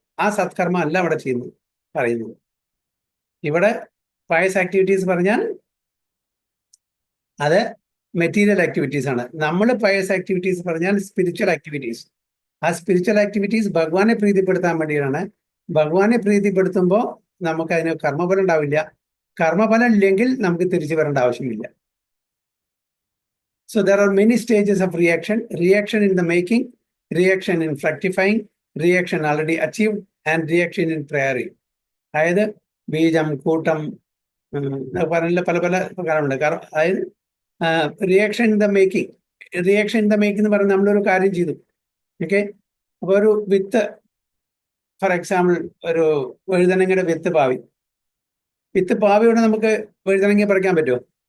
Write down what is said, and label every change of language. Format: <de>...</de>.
<ml>ആ സത്കർമ്മം അല്ല അവിടെ ചെയ്യുന്നത് പറയുന്നത്. ഇവിടെ പയസ് ആക്ടിവിറ്റീസ് പറഞ്ഞാൽ അത് മെറ്റീരിയൽ ആക്ടിവിറ്റീസ് ആണ്. നമ്മൾ പയസ് ആക്ടിവിറ്റീസ് പറഞ്ഞാൽ സ്പിരിച്വൽ ആക്ടിവിറ്റീസ്. ആ സ്പിരിച്വൽ ആക്ടിവിറ്റീസ് ഭഗവാനെ പ്രീതിപ്പെടുത്താൻ വേണ്ടിയാണ്. ഭഗവാനെ പ്രീതിപ്പെടുത്തുമ്പോൾ നമുക്ക് അതിന് കർമ്മഫലം ഉണ്ടാവില്ല. കർമ്മഫലം ഇല്ലെങ്കിൽ നമുക്ക് തിരിച്ചു വരേണ്ട ആവശ്യമില്ല.</ml> <en>So there are many stages of reaction. Reaction in the making, reaction in fructifying, reaction already achieved, and reaction in prairie.</en> <ml>അതായത് ബീജം, കൂട്ടം, പറഞ്ഞ പല പല പ്രകാരമുണ്ട്. അതായത്</ml> <en>Reaction in the making.</en> <ml>Reaction in the making എന്ന് പറഞ്ഞാൽ നമ്മളൊരു കാര്യം ചെയ്തു. ഓക്കെ, അപ്പോൾ ഒരു വിത്ത്,</ml> <en>for example</en> <ml>ഒരു വഴുതനങ്ങയുടെ വിത്ത് പാവിയോടെ നമുക്ക് വഴുതനങ്ങ പറിക്കാൻ പറ്റുമോ?</ml>